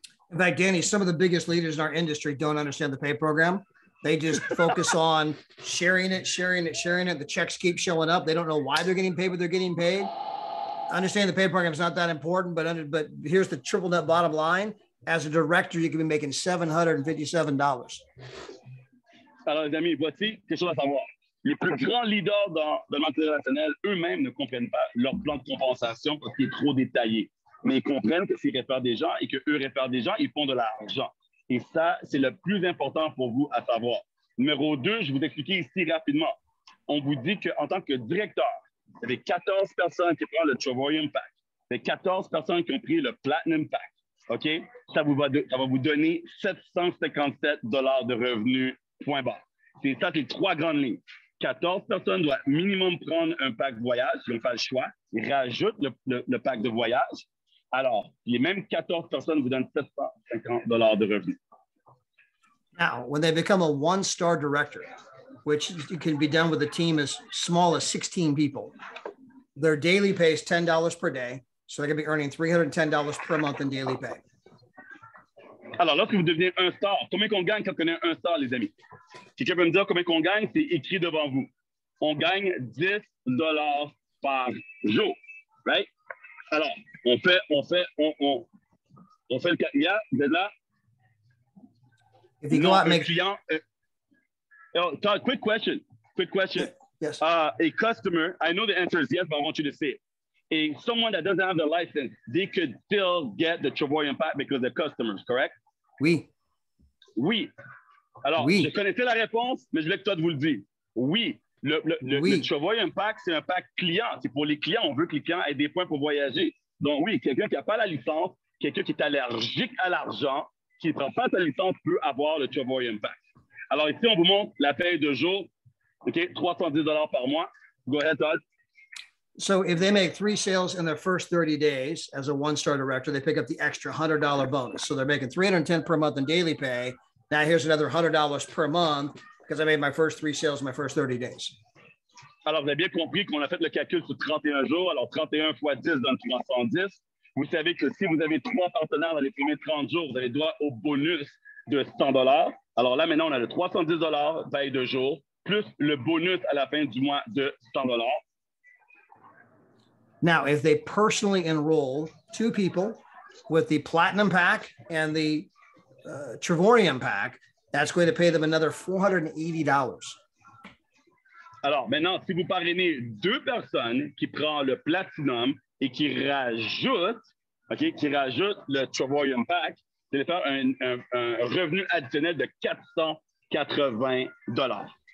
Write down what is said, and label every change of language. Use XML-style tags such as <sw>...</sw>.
<en>In fact, Danny, some of the biggest leaders in our industry don't understand the pay program. They just focus on sharing it. The checks keep showing up. They don't know why they're getting paid, but they're getting paid. Understand the pay program is not that important, but here's the triple net bottom line. As a director, you can be making $757.</en> <fr>Alors, les amis, voici quelque chose à savoir. Les plus grands leaders dans l'international, eux-mêmes ne comprennent pas leur plan de compensation parce qu'il est trop détaillé. Mais ils comprennent que s'ils réfèrent des gens et qu'eux réfèrent des gens, ils font de l'argent. Et ça, c'est le plus important pour vous à savoir. Numéro 2, je vais vous expliquer ici rapidement. On vous dit qu'en tant que directeur, il y avait 14 personnes qui prennent le Trevorian Pack. Il y a 14 personnes qui ont pris le Platinum Pack. OK? Ça va vous donner $757 de revenus. Point barre. C'est ça, c'est 3 grandes lignes. 14 personnes doivent minimum prendre un pack voyage. Ils vont faire le choix. Ils rajoutent le pack de voyage. Alors, les mêmes 14 personnes vous donnent $750 de revenus.</fr> <en>Now, when they become a 1-star director, which can be done with a team as small as 16 people, their daily pay is $10 per day. So they're going to be earning $310 per month in daily pay.</en> <fr>Alors, lorsque vous devenez un star, combien qu'on gagne quand on est un star, les amis? Quelqu'un peut me dire combien qu'on gagne? C'est écrit devant vous. on gagne $10 par jour. Right? Alors, on fait le cas. Yeah, vous êtes là?</fr> <en>If you go out and make client, Todd, quick question. yes. A customer, I know the answer is yes, but I want you to say it. Someone that doesn't have the license, they could still get the Travoy Pack because they're customers, correct?</en> <fr>Oui. Oui. Alors, oui. Je connaissais la réponse, mais je voulais que Todd vous le dise. Oui. Le Travoy Pack, c'est un pack client. C'est pour les clients. On veut que les clients aient des points pour voyager. Donc, oui, quelqu'un qui n'a pas la licence, quelqu'un qui est allergique à l'argent, qui ne prend pas sa licence, peut avoir le Travoy Pack. Alors, ici, on vous montre la paye de jour. OK, $310 par mois.</fr> <en>Go ahead, Todd. So if they make 3 sales in their first 30 days as a one-star director, they pick up the extra $100 bonus. So they're making $310 per month in daily pay. Now here's another $100 per month because I made my first 3 sales in my first 30 days.</en> <fr>Alors, vous avez bien compris qu'on a fait le calcul sur 31 jours. Alors, 31 fois 10 donne 310. Vous savez que si vous avez 3 partenaires dans les premiers 30 jours, vous avez droit au bonus de $100. Alors là, maintenant, on a le $310 paye de jour, plus le bonus à la fin du mois de $100.</fr> <en>Now, if they personally enroll 2 people with the Platinum Pack and the Travorium Pack, that's going to pay them another $480.</en> <fr>Alors, maintenant, si vous parrainez 2 personnes qui prennent le Platinum et qui rajoutent le Travorium Pack, vous allez faire un revenu additionnel de $480.</fr>